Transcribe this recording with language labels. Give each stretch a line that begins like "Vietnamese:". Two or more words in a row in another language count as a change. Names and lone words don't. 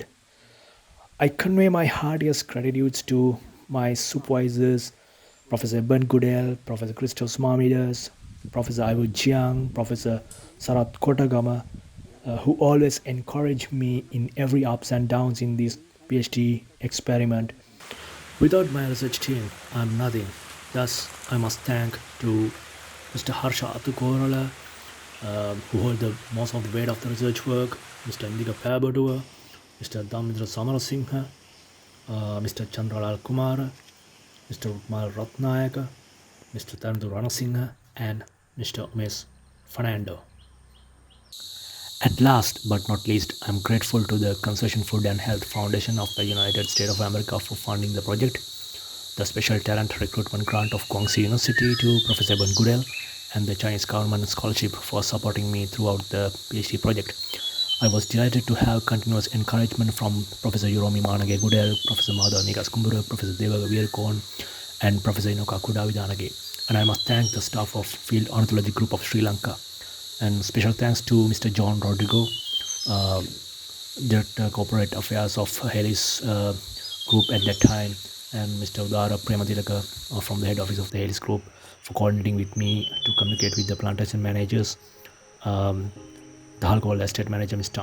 English: I convey my heartiest gratitude to my supervisors, Professor Ben Goodell, Professor Christos Marmidas, Professor Ivo Jiang, Professor Sarat Kotagama, who always encourage me in every ups and downs in this PhD experiment. Without my research team, I'm nothing. Thus, I must thank to Mr. Harsha Atukorala, who hold the most of the weight of the research work, Mr. Indika Pabatua, Mr. Damindra Samarasinghe, Mr. Chandralal Kumara, Mr. Rukmal Ratnayaka, Mr. Tarandu Ranasinghe, and Mr. Umesh Fernando. At last but not least, I am grateful to the Conservation Food and Health Foundation of the United States of America for funding the project, the Special Talent Recruitment Grant of Guangxi University to Professor Ben Goodell, and the Chinese government scholarship for supporting me throughout the PhD project. I was delighted to have continuous encouragement from Professor Yuromi Manage Goodell, Professor Madhav Nikas Kumbura, Professor Devaga Veerkon, and Professor Inoka Kudavidanage. And I must thank the staff of Field Ornithology Group of Sri Lanka. And special thanks to Mr. John Rodrigo, Director Corporate Affairs of Hales Group at that time, and Mr. Udara Prematilaka from the head office of the Hales Group for coordinating with me to communicate with the plantation managers, the Halkol Estate Manager Mr.